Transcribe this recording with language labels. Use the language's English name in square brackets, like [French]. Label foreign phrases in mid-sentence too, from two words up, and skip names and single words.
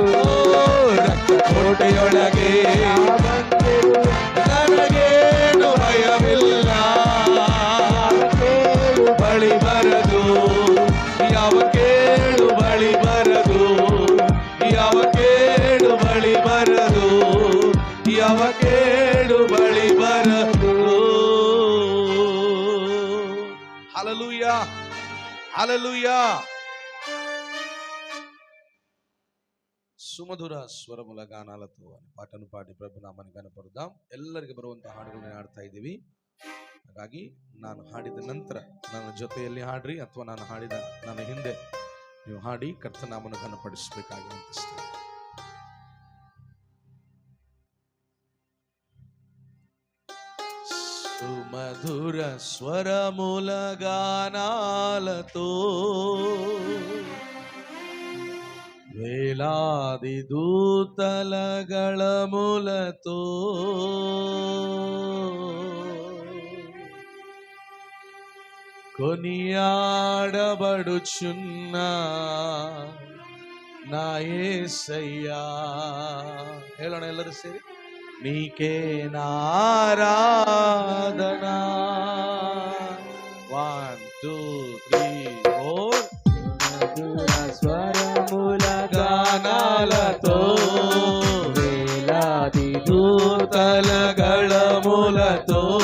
[Kannada] ರಕ್ತ ಕೋಟೆಯೊಳಗೆ ನನಗೇನು ಭಯವಿಲ್ಲ. ಬಳಿ ಬರದು. ಯಾವ ಕೇಡು ಬಳಿ ಬರದು. ಯಾವ ಕೇಡು ಬಳಿ ಬರದು. ಯಾವ ಕೇಡು ಬಳಿ ಬರದು. [Telugu] హల్లెలూయా, హల్లెలూయా. సుమధుర స్వరముల గానాలతో పాటను పాడి ప్రభునామన కనపడుదాం. [Kannada] ಎಲ್ಲರಿಗೆ ಬರುವಂತ ಹಾಡುಗಳನ್ನ ಹಾಡ್ತಾ ಇದ್ದೀವಿ. ಹಾಗಾಗಿ ನಾನು ಹಾಡಿದ ನಂತರ ನನ್ನ ಜೊತೆಯಲ್ಲಿ ಹಾಡ್ರಿ, ಅಥವಾ ನಾನು ಹಾಡಿದ ನನ್ನ ಹಿಂದೆ ನೀವು ಹಾಡಿ ಕರ್ತನಾಮನ ಕನಪಡಿಸಬೇಕಾಗಿ ವಿನಂತಿಸ್ತೇನೆ. [Telugu] సుమధుర స్వరముల గానాలతో వేలాది దూతల గళములతో కొనియాడబడుచున్న నా యేసయ్యా. [Kannada] ಹೇಳೋಣ ಎಲ್ಲರೂ ಸೇರಿ. [Telugu] నీకే నారాధనా. 1 2 3 4 మధుర స్వరముల గానాలతో వేలాది దూతల గళములతో